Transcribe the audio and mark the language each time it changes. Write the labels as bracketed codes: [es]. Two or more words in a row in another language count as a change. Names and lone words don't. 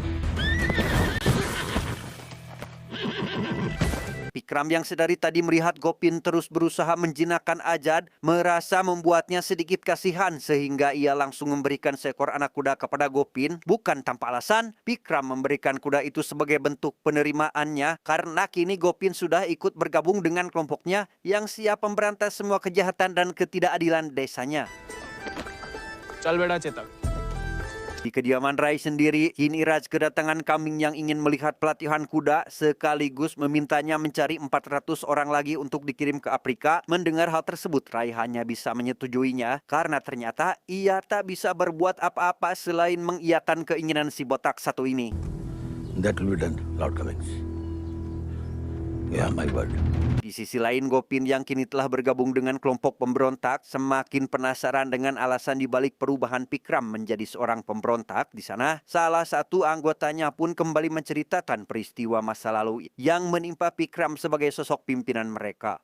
[id] Pikram yang sedari tadi melihat Gopin terus berusaha menjinakkan Ajad, merasa membuatnya sedikit kasihan sehingga ia langsung memberikan seekor anak kuda kepada Gopin. Bukan tanpa alasan, Pikram memberikan kuda itu sebagai bentuk penerimaannya karena kini Gopin sudah ikut bergabung dengan kelompoknya yang siap memberantas semua kejahatan dan ketidakadilan desanya. [hi] चल बेटा चेतक [id] Di kediaman Rai sendiri, kini Raj kedatangan kambing yang ingin melihat pelatihan kuda sekaligus memintanya mencari 400 orang lagi untuk dikirim ke Afrika. Mendengar hal tersebut, Rai hanya bisa menyetujuinya karena ternyata ia tak bisa berbuat apa-apa selain mengiyakan keinginan si botak satu ini. [en] That will be done, Lord Cummings. Yeah, my word. [id] Di sisi lain, Gopin yang kini telah bergabung dengan kelompok pemberontak semakin penasaran dengan alasan dibalik perubahan Pikram menjadi seorang pemberontak. Di sana, salah satu anggotanya pun kembali menceritakan peristiwa masa lalu yang menimpa Pikram sebagai sosok pimpinan mereka.